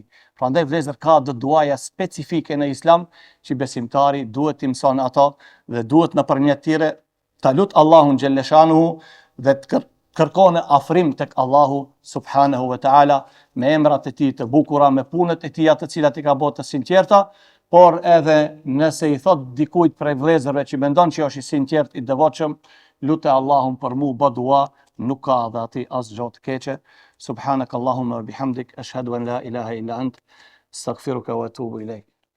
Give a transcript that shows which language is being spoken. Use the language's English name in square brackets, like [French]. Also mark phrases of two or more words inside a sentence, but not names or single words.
[Albanian] Prandaj vëllezër ka do duaja specifike në Islam që besimtari duhet të mëson ato dhe duhet nëpërmjet tyre ta lut Allahun [Arabic] جل شأنه [Albanian] dhe të kërkon afrim tek Allahu [Arabic] سبحانه وتعالى [Albanian] me emrat e tij të bukura, me punët e tij të cilat i ka bërë të sinqerta, por edhe nëse i thot dikujt prej vëllezërve që mendon që është i sinqert, i devotshëm, lutë Allahun për mu bë dua, nuk ka dhe ati asgjë të keqe. [Arabic] سبحانك اللهم وبحمدك أشهد أن لا إله إلا أنت أستغفرك وأتوب إليك.